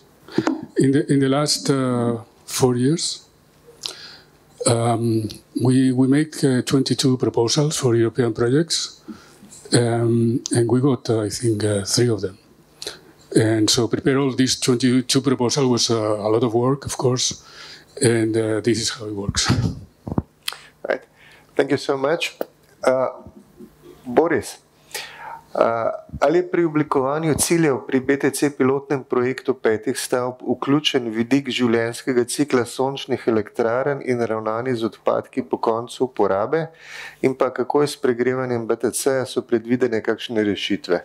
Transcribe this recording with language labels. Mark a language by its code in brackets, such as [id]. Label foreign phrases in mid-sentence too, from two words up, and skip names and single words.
[en] In the last 4 years, we make 22 proposals for European projects, and we got, I think, 3 of them. And so prepare all these 22 proposals was a lot of work, of course, and this is how it works. Right. Thank you so much. [sl] Boris, ali je pri oblikovanju ciljev pri BTC pilotnem projektu 5 stavb vključen vidik življenjskega cikla sončnih elektrarn in ravnanje z odpadki po koncu uporabe? In pa kako je s pregrevanjem BTC, so predvidene kakšne rešitve?